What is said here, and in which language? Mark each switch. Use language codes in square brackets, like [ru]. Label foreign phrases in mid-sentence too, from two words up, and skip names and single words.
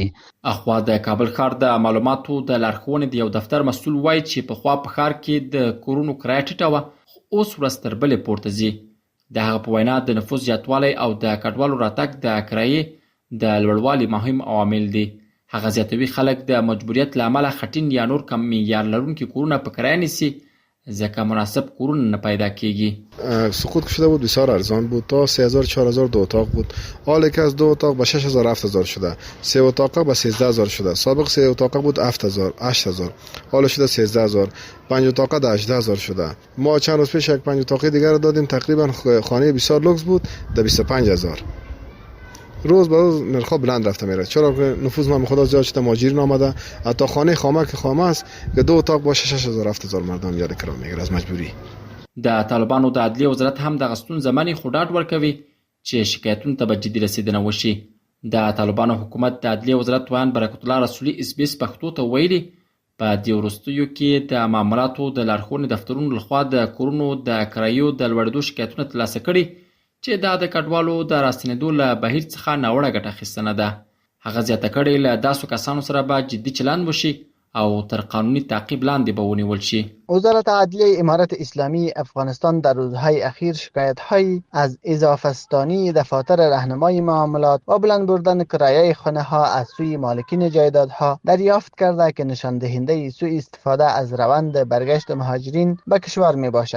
[ps] اخوا د کابل ښار د معلوماتو د لارښوونې د یو دفتر مسؤل وایي چې پخوا په ښار کې د کورونو کرایه ټیټه وه خو اوس ورځ تر بلې پورته ځي. د هغه په وینا د نفوس زیاتوالی او د کډوالو راتګ د کرایې د لوړوالي مهم عوامل دي. هغه زیاتوي خلک د مجبوریت له امله خټین یا نور کم معیار لرونکي کورونه په کرایه نیسي ځکه مناسب کورونه نه پیدا کیږي. [fa] سقوط شده بود بسیار ارزان بود تا 3000 4000 دو اتاق بود. حالا که از 2 اتاق به 6000 7000 شده. 3 اتاقه به 13000 شده. سابق 3 اتاقه بود 7000 8000 حالا شده 13000. 5 اتاقه 18000 شده. ما چند روز پیش یک 5 اتاقه دیگر رو دادیم تقریبا خانه بسیار لوکس بود 25000. روز به روز نرخ‌ها بلند رفته میره چرا که نفوذ ما خدا زیاد شده مهاجرین آمده. حتی خانه خامه که خامه است که 2 اتاق با 6000 7000 مردم یاد کرا میگیره از مجبوری. [ps] د طالبانو د عدلیه وزارت هم د ستونزې منې خو ډاډ ورکوي چې شکایتونو ته به جدي رسیدنه وشي. د طالبانو حکومت د عدلیه وزارت ویان برکت الله رسولي SBS پښتو ته ویلي په دې وروستیو کې د معاملاتو د لارښوونې دفترونو لخوا د کورونو د کرایو د لوړېدو شکایتونه ترلاسه کړي چې دا د کډوالو د راستنېدو له بهیر څخه ناوړه ګټه اخیستنه ده. هغه زیاته کړې له داسو کسانو سره به جدي چلند وشي او تر قانونی تعقیب لاندې به ونیول شي. [fa] وزارت عدلیه امارت اسلامی افغانستان در روزهای اخیر شکایت‌هایی از اضافه‌ستانی دفاتر راهنمای معاملات و بلند بردن کرایه خانه‌ها از سوی مالکین جایدادها دریافت کرده که نشان دهنده سوء استفاده از روند برگشت مهاجرین به کشور میباشد.